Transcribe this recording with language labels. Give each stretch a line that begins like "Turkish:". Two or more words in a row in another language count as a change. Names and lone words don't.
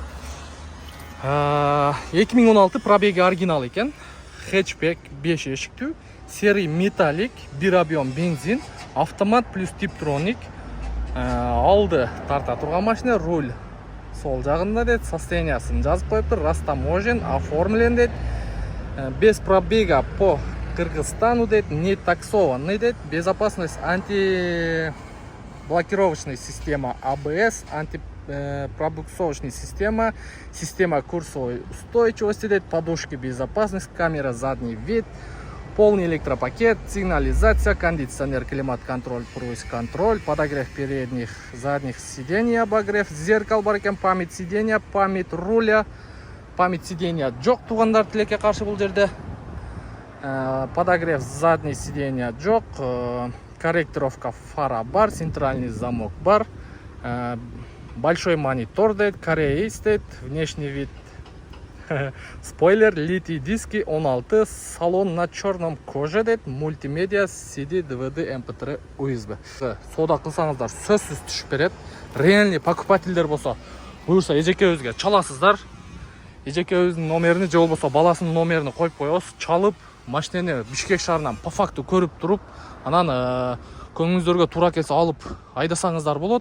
Kyrgyz: 2016 пробеги оригинал экен. Хэтчбек 5 эшиктүү.
Russian: Серый металлик,
Kyrgyz: бир объем бензин, автомат плюс типтроник. Алды тарта турган машина, руль сол жагында дейт, состояниясын жазып коюптур,
Russian: растаможен, оформлен
Kyrgyz: дейт.
Russian: Без пробега по Кыргызстану дейт, не таксованный дейт, безопасность антиблокировочная система АБС, антипробуксовочная система, система курсовой устойчивости дейт, подушки безопасности, камера задний вид, полный электропакет, сигнализация, кондиционер, климат-контроль, круиз-контроль, подогрев передних, задних сидений, обогрев зеркал
Kyrgyz: бар экен,
Russian: память сидения, память руля, память сидения
Kyrgyz: жок туугандар тилекке каршы бул жерде.
Russian: Подогрев задних сидения жок, корректировка фара бар, центральный замок бар, большой монитор дейт, кореец дейт, внешний вид. Спойлер, литий диски 16, салон на черном коже дейт, мультимедиа, CD, DVD, MP3, USB.
Kyrgyz: Сода кылсаңыздар сөзсүз түшүп берет. Реальный покупательдер болсо, буюрса эжекебизге чаласыздар. Эжекебиздин номерини же болбосо баласынын номерини коюп коебуз, чалып машинени Бишкек шаарынан
Russian: по факту
Kyrgyz: көрүп туруп, анан көңүңүздөргө туура келсе алып айдасаңыздар болот.